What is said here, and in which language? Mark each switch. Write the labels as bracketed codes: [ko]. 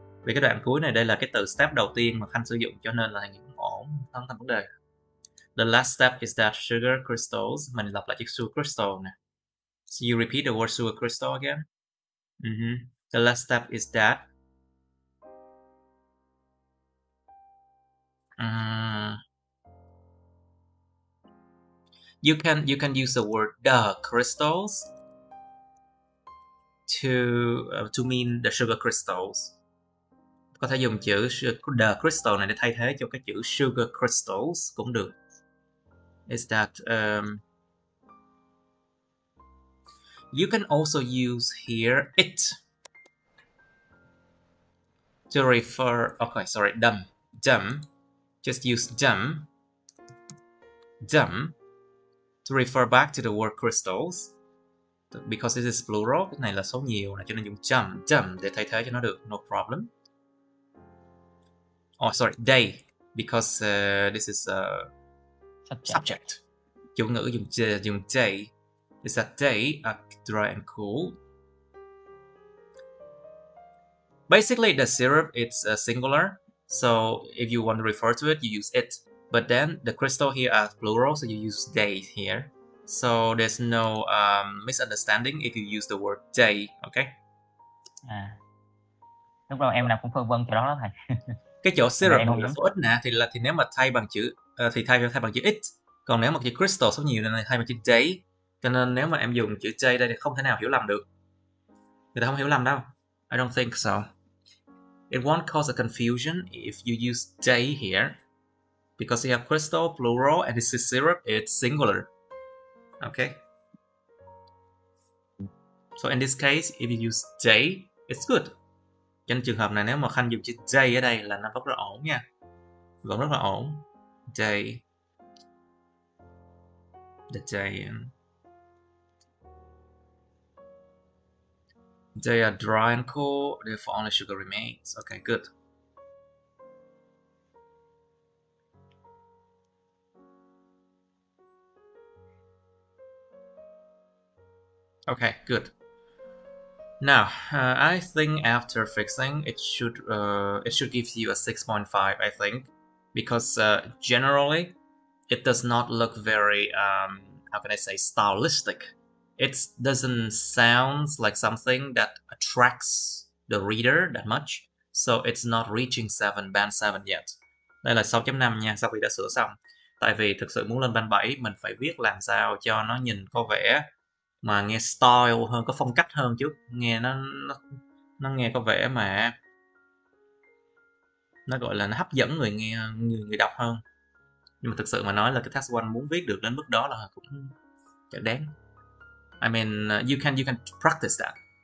[vi] Vì cái đoạn cuối này đây là cái từ step đầu tiên mà Khanh sử dụng, cho nên là thầy nghĩ cũng ổn, không thành vấn đề. [en] The last step is that sugar crystals. [vi] Mình lặp lại chữ sugar crystal nè. [en] So you repeat the word sugar crystal again. The last step is that you can use the word the crystals to mean the sugar crystals. [vi] Có thể dùng chữ the crystal này để thay thế cho cái chữ sugar crystals cũng được. [en] Is that you can also use here it to refer. Okay, sorry, them. Just use them to refer back to the word crystals. Because this is plural, [vi] cái này là số nhiều này, cho nên dùng them để thay thế cho nó được. [en] No problem. Oh, sorry, they, because this is subject. [vi] Chủ ngữ dùng they. [en] is that they are dry and cool. Basically, the syrup it's singular, so if you want to refer to it, you use it. But then the crystal here are plural, so you use they here. So there's no misunderstanding if you use the word they, okay? [vi] Lúc đầu em nào cũng phân vân chỗ đó thầy. Cái chỗ syrup là số ít nè, thì nếu mà thay bằng chữ thì thay bằng chữ it, còn nếu mà chữ crystal số nhiều nên thay bằng chữ they. Cho nên nếu mà em dùng chữ they đây thì không thể nào hiểu lầm được. Người ta không hiểu lầm đâu. [en] I don't think so. It won't cause a confusion if you use they here, because you have crystal plural and this is syrup, it's singular. Okay. So in this case, if you use they, it's good. [vi] Trong trường hợp này nếu mà Khanh dùng chữ they ở đây là nó rất là ổn nha. Vẫn rất là ổn. They. [en] The they. They are dry and cool, therefore only sugar remains. Okay, good. Okay, good. Now, I think after fixing, it should give you a 6.5, I think, because generally it does not look very how can I say, stylistic. It doesn't sound like something that attracts the reader that much, so it's not reaching band 7 yet. [vi] Đây là 6.5 nha, sau khi đã sửa xong. Tại vì thực sự muốn lên band 7 mình phải viết làm sao cho nó nhìn có vẻ mà nghe style hơn, có phong cách hơn chút, nghe nó nghe có vẻ mà nó gọi là nó hấp dẫn người nghe, người đọc hơn. Nhưng mà thực sự mà nói là cái test 1 muốn viết được đến mức đó là cũng chả đáng. [en] I mean, you can practice that.